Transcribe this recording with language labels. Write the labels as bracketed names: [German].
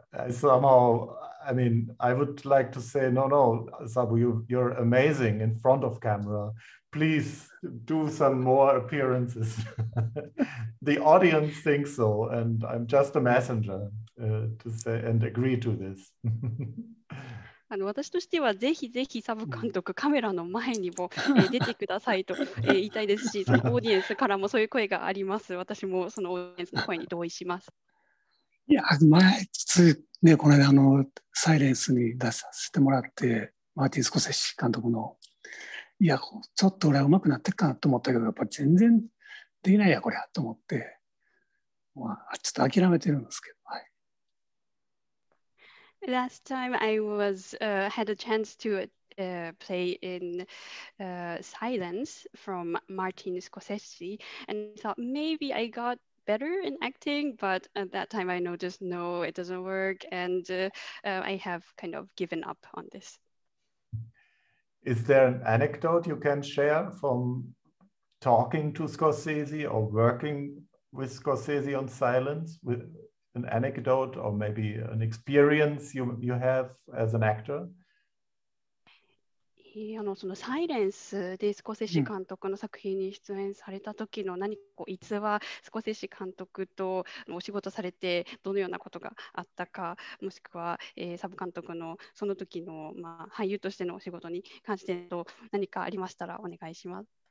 [English] somehow, I mean, I would like to say, no, Sabu, you're amazing in front of camera. Please do some more appearances. The audience thinks so, and I'm just a messenger to say and agree to this. [Japanese] 私としてはぜひぜひサブ監督、カメラの前にも、出てくださいと、言いたいですし、そのオーディエンスからもそういう声があります。私もそのオーディエンスの声に同意します。いや、前、ね、この間サイレンスに出させてもらって、マーティン・スコセッシ監督の、いや、ちょっと俺は上手くなってっかなと思ったけど、やっぱ全然できないや、こりゃ、と思って、まあ、ちょっと諦めてるんですけど、はい。 [English] Last time I had a chance to play in Silence from Martin Scorsese, and I thought maybe I got better in acting, but at that time I noticed no, it doesn't work, and I have kind of given up on this. Is there an anecdote you can share from talking to Scorsese or working with Scorsese on Silence, with an anecdote or maybe an experience you have as an actor? [Japanese] そのサイレンスでスコセッシ監督の作品に出演された時の何か逸話、スコセッシ監督とお仕事されてどのようなことがあったか、もしくは、サブ監督のその時の、俳優としてのお仕事に関して何かありましたらお願いします。